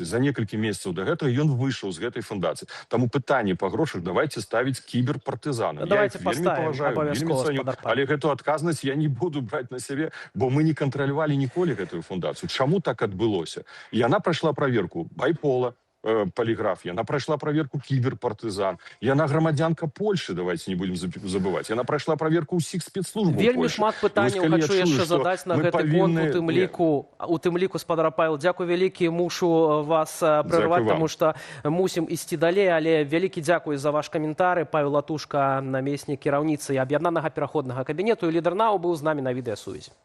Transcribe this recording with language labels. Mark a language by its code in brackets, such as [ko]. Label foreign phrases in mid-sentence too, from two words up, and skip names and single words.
[be] За некалькі месяцаў да гэтага ён выйшаў з гэтай фундацыі. Таму пытанне па грошах давайте ставіць кіберпартызанам. Я іх вельмі паважаю, вельмі цаню, але гэту адказнасць я не буду браць на сябе, бо мы не кантралявалі ніколі гэтую фундацыю. Чаму так адбылося? Яна прайшла праверку байпола, полиграф, яна прайшла проверку кіберпартызан, яна грамадзянка Польши, [ru] давайте не будем забывать, [be] яна прайшла проверку ўсіх спецслужбаў Польши. Вельмі шмат пытанняў хочу яшчэ задаць на гэты конт, у тым ліку, спадар Павел, дзякуй вялікі, мушу вас прерваць, таму што мусім ісці далей, але вялікі дзякуй за ваш каментары. Павел Латушка, намеснік кіраўніцы аб'яднанага пераходнага кабінету, і лідар НАУ быў з намі на відэасувязі.